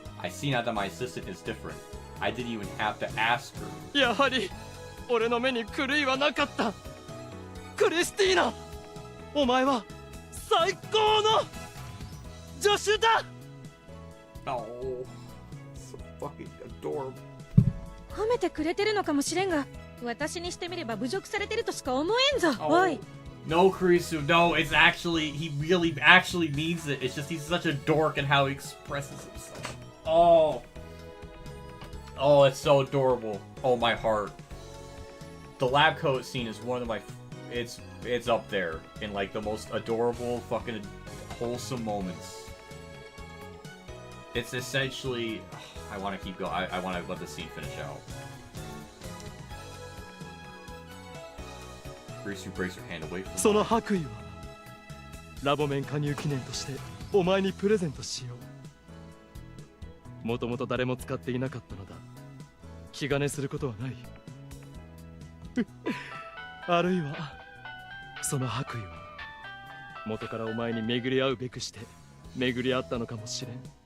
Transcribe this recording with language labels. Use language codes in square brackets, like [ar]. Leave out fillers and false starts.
[en] I see now that my assistant is different. I didn't even have to ask her. [ja] やはり俺の目に狂いはなかった。クリスティーナ、お前は最高の助手だ。 [en] Oh, so fucking adorable. [ja] 褒めてくれてるのかもしれんが、私にしてみれば侮辱されてるとしか思えんぞ。 [en] Oh. [ja] おい。 [en] No, Kurisu, no, it's actually, he really actually means it. It's just he's such a dork in how he expresses himself. Oh. Oh, it's so adorable. Oh, my heart. The lab coat scene is one of my, it's up there in like the most adorable, fucking wholesome moments. It's essentially, I want to keep going, I want to let the scene finish out. Kurisu breaks her hand away from [ja] その白衣はラボ面加入記念としてお前にプレゼントしよもともと誰も使っていなかったのだ。気兼ねすることはない。あるいはその白衣は元からお前に巡り合うべくして巡り合ったのかもしれん。